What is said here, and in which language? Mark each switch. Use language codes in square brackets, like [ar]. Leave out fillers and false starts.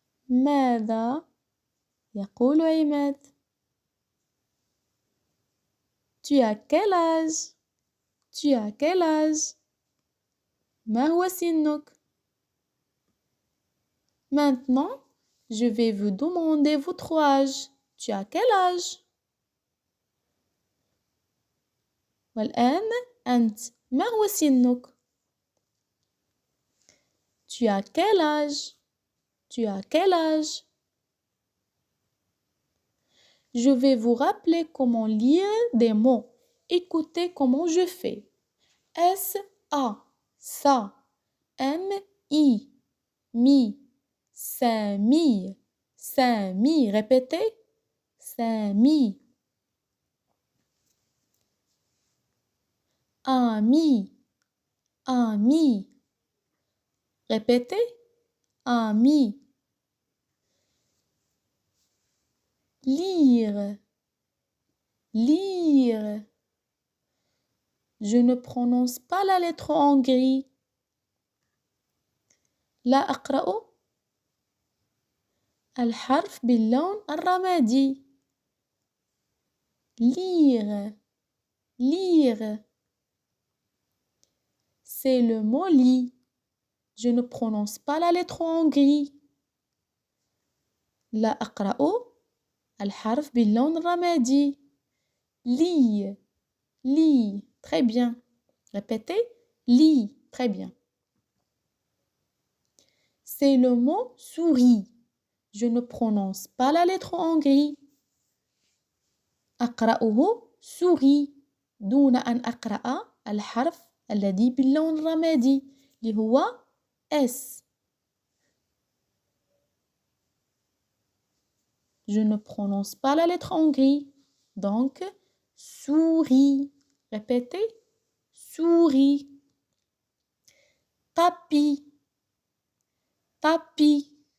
[ar] ماذا يقول عماد؟ [fr] Tu as quel âge? Tu as quel âge? [ar] ما هو سنك؟ [fr] Maintenant, je vais vous demander votre âge. Tu as quel âge? [ar] والآن أنت ما هو سنك؟ [fr] Tu as quel âge? Tu as quel âge? Je vais vous rappeler comment lire des mots. Écoutez comment je fais. S-A, ça. M-I, mi. Sami, Sami. Répétez. Sami. Ami, ami. Répétez. Ami. Lire, lire. Je ne prononce pas la lettre en gris. [ar] لا أقرأ الحرف باللون الرمادي. [fr] Lire, lire. C'est le mot lit. Je ne prononce pas la lettre en gris. [ar] لا أقرأ الحرف باللون الرمادي. [fr] Lit, lit. Très bien. Répétez. Lit. Très bien. C'est le mot souris. Je ne prononce pas la lettre en gris. [ar] أقرأه souris دون أن أقرأ الحرف الذي باللون الرمادي اللي هو S. [fr] Je ne prononce pas la lettre en gris. Donc, souris. Répétez. Souris. Tapis. Tapis.